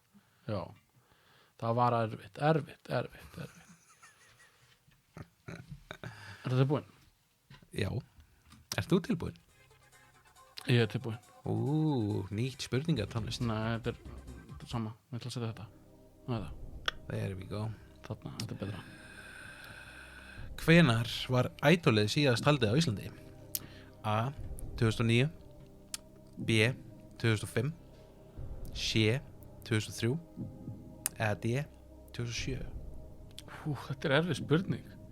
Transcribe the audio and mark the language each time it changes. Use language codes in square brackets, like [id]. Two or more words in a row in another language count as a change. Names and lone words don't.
[is] Já, það var erfitt. Er það tilbúin? Já. Ert þú tilbúin? Ég er tilbúin. Nýtt spurningatónlist. Nei, þetta er sama. Ég ætla að setja þetta. [en] There we go. [is] Þarna, þetta er betra. Hvenær var Idolið síðast haldið á Íslandi? A. 2009 B. 2005 C. 2003 eða D. 2007? Þetta er erfið spurning.